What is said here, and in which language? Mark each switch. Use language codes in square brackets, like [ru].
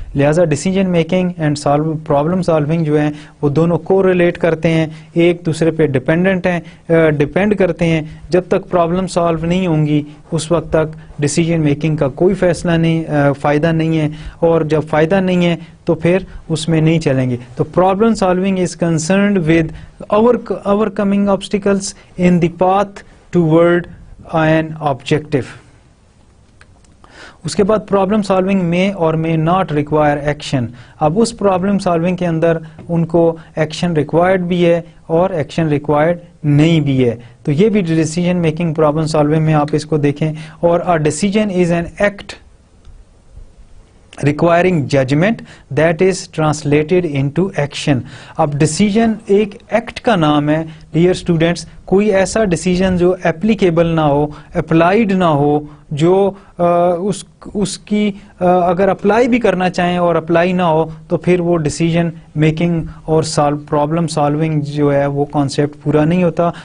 [ur] لہٰذا decision making and problem solving جو ہیں وہ دونوں کو ریلیٹ کرتے ہیں، ایک دوسرے پہ ڈپینڈ کرتے ہیں. جب تک پرابلم سالو نہیں ہوں گی اس وقت تک ڈیسیجن میکنگ کا کوئی فائدہ نہیں ہے، اور جب فائدہ نہیں ہے تو پھر اس میں نہیں چلیں گے. [en] تو problem solving is concerned with overcoming obstacles in the path toward an objective. [ur] اس کے بعد پرابلم سالونگ میں اور میں ناٹ ریکوائر ایکشن. اب اس پرابلم سالونگ کے اندر ان کو ایکشن ریکوائرڈ بھی ہے اور ایکشن ریکوائرڈ نہیں بھی ہے. تو یہ بھی ڈیسیجن میکنگ پرابلم سالونگ میں آپ اس کو دیکھیں. [en] اور a decision is an act requiring judgment that is translated into action. [ur] اب ڈیسیجن ایک ایکٹ کا نام ہے ڈیئر اسٹوڈینٹس. کوئی ایسا ڈیسیجن جو اپلیکیبل نہ ہو، اپلائیڈ نہ ہو، جو اس کی اگر اپلائی بھی کرنا چاہیں اور اپلائی نہ ہو تو پھر وہ ڈیسیجن میکنگ اور پرابلم سالونگ جو ہے وہ کانسیپٹ پورا نہیں ہوتا.